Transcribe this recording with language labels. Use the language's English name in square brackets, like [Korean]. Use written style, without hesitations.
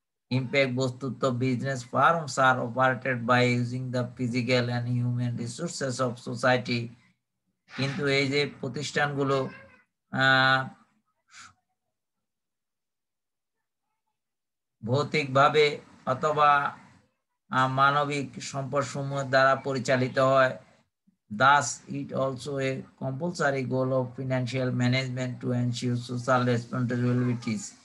[English] Impact বস্তুত business firms are operated by using the physical and human resources of society. [Bangla] কিন্তু এই যে প্রতিষ্ঠানগুলো ভৌতিকভাবে অথবা মানবিক সম্পদসমূহ দ্বারা পরিচালিত হয়। [English] Thus, it also a compulsory goal of financial management to ensure social responsibilities.